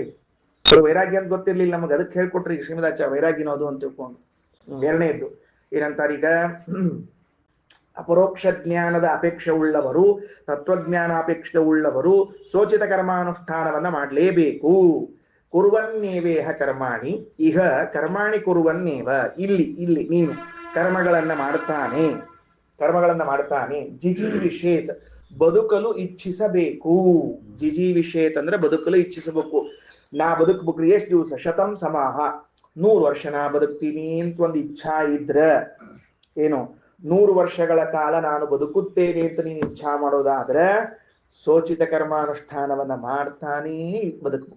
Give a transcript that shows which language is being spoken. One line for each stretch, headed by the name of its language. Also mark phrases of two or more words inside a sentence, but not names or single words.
Kannada: ವೈರಾಗ್ಯ ಅಂತ ಗೊತ್ತಿರ್ಲಿಲ್ಲ ನಮಗೆ, ಅದಕ್ಕೆ ಹೇಳ್ಕೊಟ್ರಿ ಶ್ರೀಮದಾಚಾರ್ಯ ವೈರಾಗ್ಯನೋದು ಅಂತ ತಿಳ್ಕೊಂಡು. ಎರಡನೇದ್ದು ಏನಂತಾರೀಗ? ಅಪರೋಕ್ಷ ಜ್ಞಾನದ ಅಪೇಕ್ಷೆ ಉಳ್ಳವರು, ತತ್ವಜ್ಞಾನ ಅಪೇಕ್ಷೆ ಉಳ್ಳವರು ಸೋಚಿತ ಕರ್ಮಾನುಷ್ಠಾನವನ್ನ ಮಾಡಲೇಬೇಕು.
Sanskrit: ಕುರುವನ್ನೇವೇಹ ಕರ್ಮಾಣಿ ಇಹ ಕರ್ಮಾಣಿ ಕುರುವನ್ನೇವ.
Kannada: ಇಲ್ಲಿ ನೀನು ಕರ್ಮಗಳನ್ನ ಮಾಡ್ತಾನೆ. ಜಿಜೀವಿಷೇತ್ ಬದುಕಲು ಇಚ್ಛಿಸಬೇಕು. ಜಿಜೀವಿಷೇತ್ ಅಂದ್ರೆ ಬದುಕಲು ಇಚ್ಛಿಸಬೇಕು. ನಾ ಬದುಕಬೇಕ್ರಿ ಎಷ್ಟು ದಿವಸ?
Sanskrit: ಶತಂ ಸಮಾಹ
Kannada: 100 ವರ್ಷ ನಾ ಬದುಕ್ತೀನಿ ಅಂತ ಒಂದು ಇಚ್ಛಾ ಇದ್ರ ಏನು 100 ವರ್ಷಗಳ ಕಾಲ ನಾನು ಬದುಕುತ್ತೇನೆ ಅಂತ ನೀನು ಇಚ್ಛಾ ಮಾಡೋದಾದ್ರೆ ಸೋಚಿತ ಕರ್ಮಾನುಷ್ಠಾನವನ್ನ ಮಾಡ್ತಾನೇ ಬದುಕಬೇಕು.